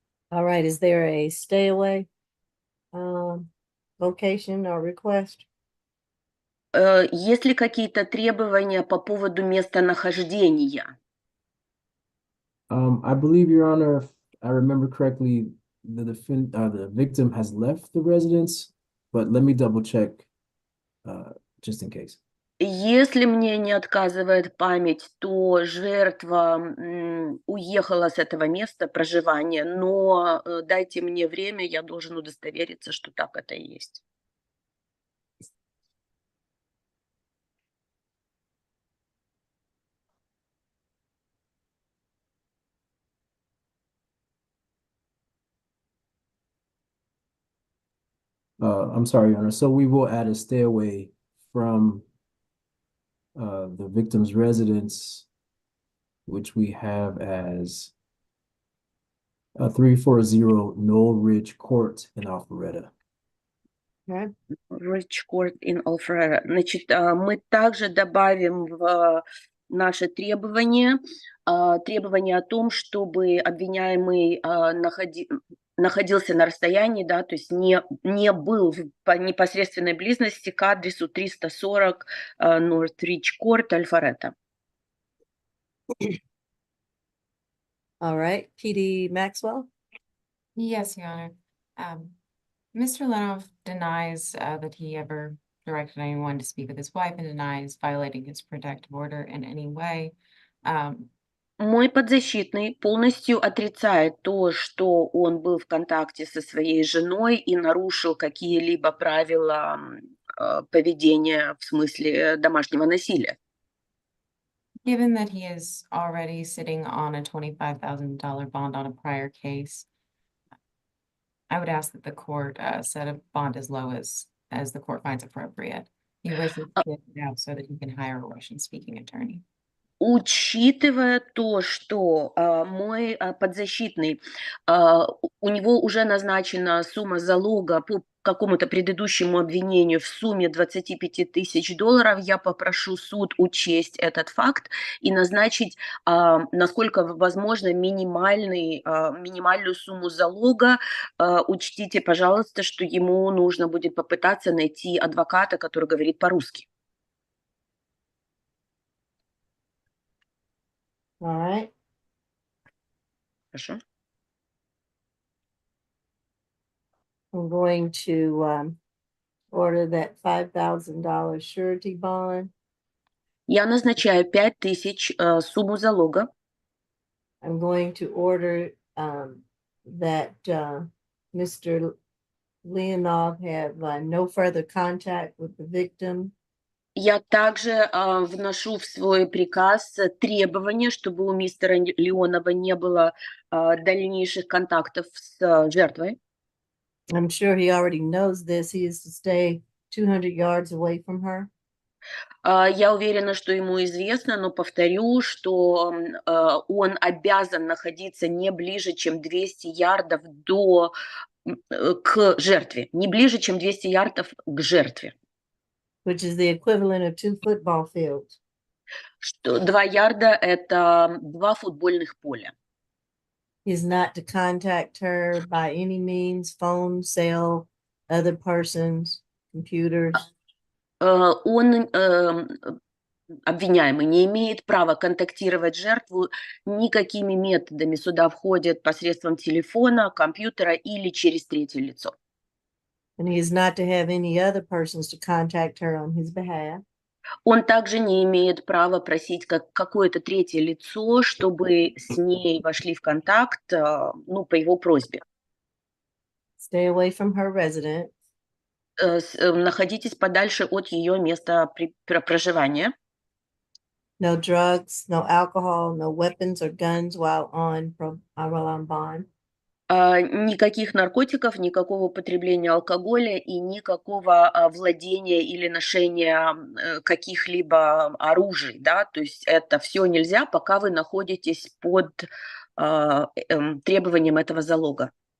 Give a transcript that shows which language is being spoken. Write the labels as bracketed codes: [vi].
[en] All right, is there a stay away location or request? [ru] Есть ли какие-то требования по поводу местонахождения? [en] I believe, Your Honor, if I remember correctly, the victim has left the residence, but let me double check just in case. [ru] Если мне не отказывает память, то жертва уехала с этого места проживания, но дайте мне время, я должен удостовериться, что так это и есть. [en] I'm sorry, Your Honor. So we will add a stay away from the victim's residence, which we have as 340 Knoll Ridge Court in Alpharetta. Okay. Rich Court in Alpharetta. [ru] Значит, мы также добавим в наши требования о том, чтобы обвиняемый находился на расстоянии, да, то есть не был в непосредственной близости к адресу 340 North Ridge Court, Alpharetta. [en] All right, PD Maxwell? Yes, Your Honor. Mr. Leonov denies that he ever directed anyone to speak with his wife and denies violating his protective order in any way. [ru] Мой подзащитный полностью отрицает то, что он был в контакте со своей женой и нарушил какие-либо правила поведения в смысле домашнего насилия. [en] Given that he is already sitting on a $25,000 bond on a prior case, I would ask that the court set a bond as low as the court finds appropriate. He wishes to get it out so that he can hire a Russian-speaking attorney. [ru] Учитывая то, что мой подзащитный, у него уже назначена сумма залога по какому-то предыдущему обвинению в сумме $25 тысяч, я попрошу суд учесть этот факт и назначить, насколько возможно, минимальную сумму залога. Учтите, пожалуйста, что ему нужно будет попытаться найти адвоката, который говорит по-русски. [en] All right. [ru] Хорошо. [en] I'm going to order that $5,000 surety bond. [ru] Я назначаю 5 000 сумму залога. [en] I'm going to order that Mr. Leonov have no further contact with the victim. [ru] Я также вношу в свой приказ требование, чтобы у мистера Леонова не было дальнейших контактов с жертвой. [en] I'm sure he already knows this. He is to stay 200 yards away from her. [ru] Я уверена, что ему известно, но повторю, что он обязан находиться не ближе, чем 200 ярдов к жертве. Не ближе, чем 200 ярдов к жертве. [en] Which is the equivalent of 2 football fields. [ru] Что 2 ярда – это 2 футбольных поля. [en] He's not to contact her by any means, phone, cell, other persons, computers. [ru] Он, обвиняемый, не имеет права контактировать жертву никакими методами. Сюда входит посредством телефона, компьютера или через третье лицо. [en] And he is not to have any other persons to contact her on his behalf. [ru] Он также не имеет права просить какое-то третье лицо, чтобы с ней вошли в контакт, ну, по его просьбе. [en] Stay away from her residence. [ru] Находитесь подальше от ее места проживания. [en] No drugs, no alcohol, no weapons or guns while on bond. [ru] Никаких наркотиков, никакого употребления алкоголя и никакого владения или ношения каких-либо оружий, да, то есть это все нельзя, пока вы находитесь под требованием этого залога.